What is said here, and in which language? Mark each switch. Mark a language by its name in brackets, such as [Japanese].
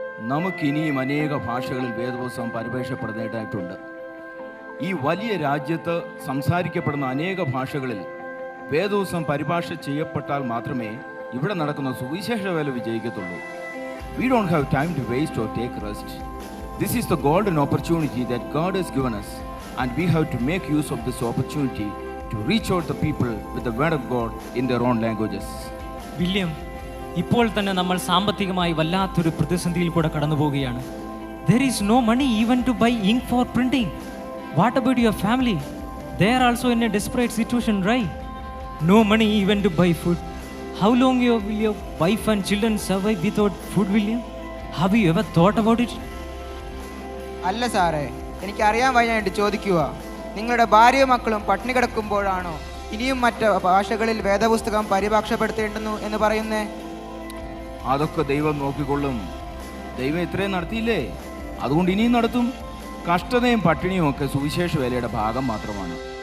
[Malayalam] നമുക്കിനിയും അനേക ഭാഷകളിൽ വേദപുസ്തകം പരിഭാഷപ്പെടുന്നതായിട്ടുണ്ട്. ഈ വലിയ രാജ്യത്ത് സംസാരിക്കപ്പെടുന്ന അനേക ഭാഷകളിൽ വേദപുസ്തകം പരിഭാഷ ചെയ്യപ്പെട്ടാൽ മാത്രമേ ഇവിടെ നടക്കുന്ന സുവിശേഷ വേല വിജയിക്കത്തുള്ളൂ. [English] We don't have time to waste or take rest. This is the golden opportunity that God has given us, and we have to make use of this opportunity to reach out the people with the word of God in their own languages. [Malayalam] William, ഇപ്പോൾ തന്നെ നമ്മൾ സാമ്പത്തികമായി വല്ലാത്തൊരു പ്രതിസന്ധിയിൽ കൂടെ കടന്നു പോവുകയാണ്. [English] There is no money even to buy ink for printing. What about your family? They are also in a desperate situation, right? No money even to buy food. How long will your wife and children survive without food, William? Have you ever thought about it? [Malayalam] അല്ല സാറേ, എനിക്കറിയാൻ വയ്യായിട്ട് ചോദിക്കുക. നിങ്ങളുടെ ഭാര്യയും മക്കളും പട്ടിണി കിടക്കുമ്പോഴാണോ ഇനിയും മറ്റ് ഭാഷകളിൽ വേദപുസ്തകം പരിഭാഷപ്പെടുത്തേണ്ടുന്നു എന്ന് പറയുന്നേ? അതൊക്കെ ദൈവം നോക്കിക്കൊള്ളും. ദൈവം ഇത്രയും നടത്തിയില്ലേ, അതുകൊണ്ട് ഇനിയും നടത്തും. കഷ്ടതയും പട്ടിണിയും ഒക്കെ സുവിശേഷ വേലയുടെ ഭാഗം മാത്രമാണ്.